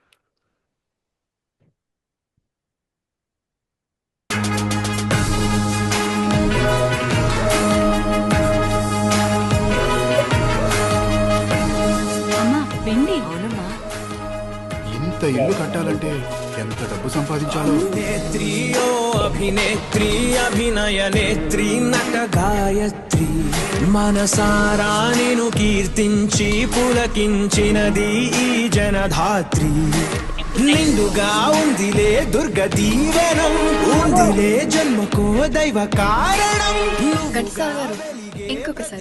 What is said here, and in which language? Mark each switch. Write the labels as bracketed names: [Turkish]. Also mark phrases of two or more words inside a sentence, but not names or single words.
[Telugu] అమ్మా వెండి అవునమ్మా. ఇంత ఇల్లు కట్టాలంటే ఎంత డబ్బు సంపాదించాలో. నేత్రీ ఓ అభినేత్రీ అభినయ నేత్రీ నట గాయత్రీ మనసారా నిను కీర్తించి పులకించినది ఈ జనధాత్రి నిండుగా ఉందిలే దుర్గ దీవెనం ఉందిలే జన్మకో దైవ కారణం గట్టిసార్ గారు ఇంకొకసారి